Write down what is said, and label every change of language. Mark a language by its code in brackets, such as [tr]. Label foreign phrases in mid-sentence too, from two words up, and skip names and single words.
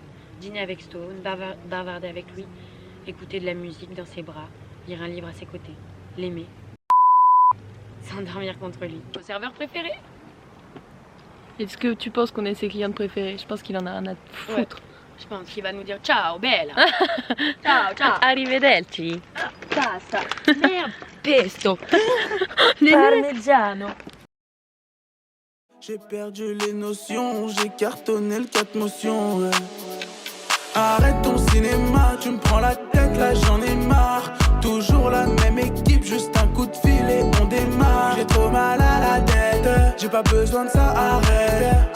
[fr] Dîner avec Stone, bavarder avec lui, écouter de la musique dans ses bras, lire un livre à ses côtés, l'aimer, s'endormir contre lui. Mon serveur préféré? Est-ce que tu penses qu'on est ses clientes préférées? Je pense qu'il en a rien à foutre. Ouais. Je pense qu'il va nous dire [it] ciao bella. Ciao ciao. [fr] Arrivederci. Pasta. Merde. Pesto. Parmigiano. J'ai perdu les notions, j'ai cartonné le 4 motions, ouais. Arrête ton cinéma, tu me prends la tête, là j'en ai marre. Toujours la même équipe, juste un coup de fil et on démarre. J'ai trop mal à la tête, j'ai pas besoin de ça, arrête.